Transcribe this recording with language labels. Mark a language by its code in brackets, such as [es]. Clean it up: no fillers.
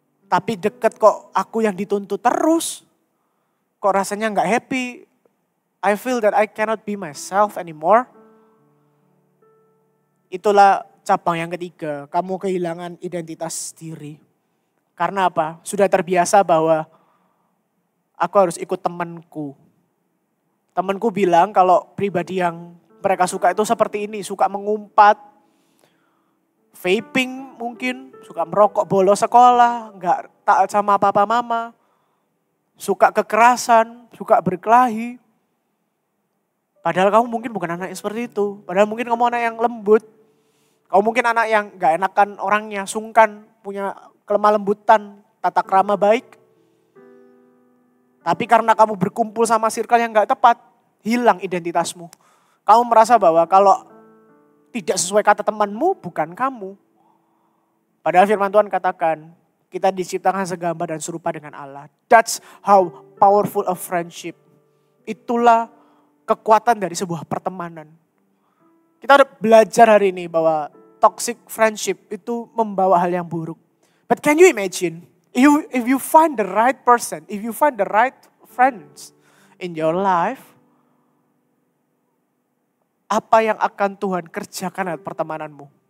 [id] Tapi deket kok aku yang dituntut terus. Kok rasanya enggak happy. [en] I feel that I cannot be myself anymore. [id] Itulah cabang yang ketiga, kamu kehilangan identitas diri. Karena apa? Sudah terbiasa bahwa aku harus ikut temanku. Temanku bilang kalau pribadi yang mereka suka itu seperti ini. Suka mengumpat, vaping mungkin, suka merokok bolos sekolah, gak taat sama papa mama. Suka kekerasan, suka berkelahi. Padahal kamu mungkin bukan anak yang seperti itu. Padahal mungkin kamu anak yang lembut. Kamu mungkin anak yang gak enakan orangnya, sungkan, punya kelemah lembutan, tata krama baik. Tapi karena kamu berkumpul sama circle yang gak tepat, hilang identitasmu. Kamu merasa bahwa kalau tidak sesuai kata temanmu, bukan kamu. Padahal firman Tuhan katakan, kita diciptakan segambar dan serupa dengan Allah. [en] That's how powerful a friendship. [id] Itulah kekuatan dari sebuah pertemanan. Kita udah belajar hari ini bahwa toxic friendship itu membawa hal yang buruk. [en] But can you imagine? If you find the right person, if you find the right friends in your life, [id] apa yang akan Tuhan kerjakan dalam pertemananmu?